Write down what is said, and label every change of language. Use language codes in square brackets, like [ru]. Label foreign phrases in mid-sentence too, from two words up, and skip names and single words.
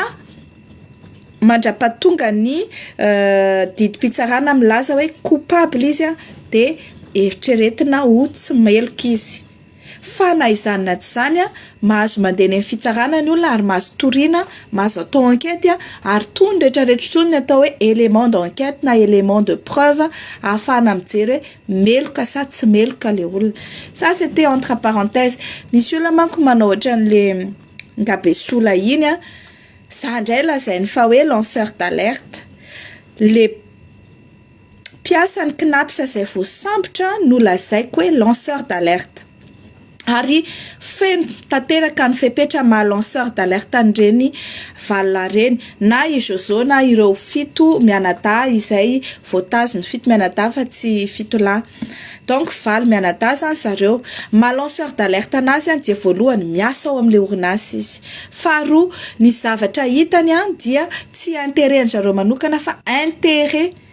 [mg] mandrapatonga ny didim-pitsarana milaza hoe coupable izy a de eritreretina ho tsy meloka izy fa na izany na tsy zany a mahazo mandeha ny fitsarana ny olona ary mahazo toriana mahazo atao enquête ary tony rehetrarehetra tony atao hoe [fr] élément d'enquête [mg] na [fr] élément de preuve [mg] ahafahana mijery hoe meloka sa tsy meloka le olona [fr] ça c'était entre parenthèses [mg] misy olona manko manao ohatran'le ngabesola iny a za ndray lazainy fa hoe [fr] lanceur d'alerte [mg] le mpiasan'ny kinapsa zay vao sambotra no lazaiko hoe [fr] lanceur d'alerte [mg] ary feno tanteraka ny fepetra maha [fr] lanceur d'alerte [mg] an'ireny valina reny na i Jojo na ireo fito mianadahy izay voatazony fito mianadahy fa tsy fito lahy donc valo mianadahy zany zareo maha [fr] lanceur d'alerte [mg] anazy dia voalohany miasa ao amin'le orinasy izy faharoa ny zavatra hitany dia tsy intérêt zareo manokana fa intérêt